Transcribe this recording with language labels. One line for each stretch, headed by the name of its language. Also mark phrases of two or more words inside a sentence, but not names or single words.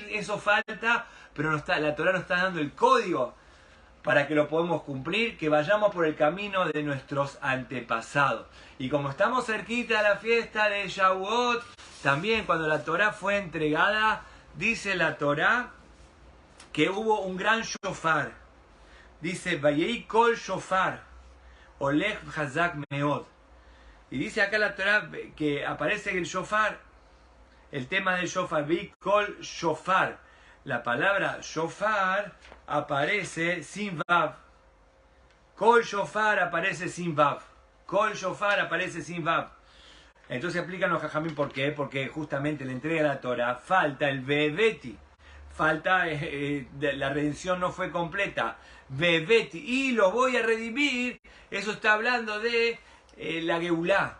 Spanish: Eso falta, pero la Torá nos está dando el código para que lo podamos cumplir, que vayamos por el camino de nuestros antepasados. Y como estamos cerquita de la fiesta de Shavuot, también cuando la Torá fue entregada, dice la Torá que hubo un gran shofar. Dice,
Hebrew: ויהי קול שופר הולך וחזק מאד.
Spanish: Y dice acá la Torá que aparece el shofar, el tema del shofar,
Hebrew: ויהי קול שופר.
Spanish: La palabra shofar aparece sin vav.
Hebrew: קול שופר
Spanish: aparece sin vav.
Hebrew: קול שופר
Spanish: aparece sin vav. Entonces explícanos, Jajamín, por qué. Porque justamente la entrega de la Torah falta el Ve'eveti. Falta, la redención no fue completa. Ve'eveti. Y los voy a redimir. Eso está hablando de la Geulá.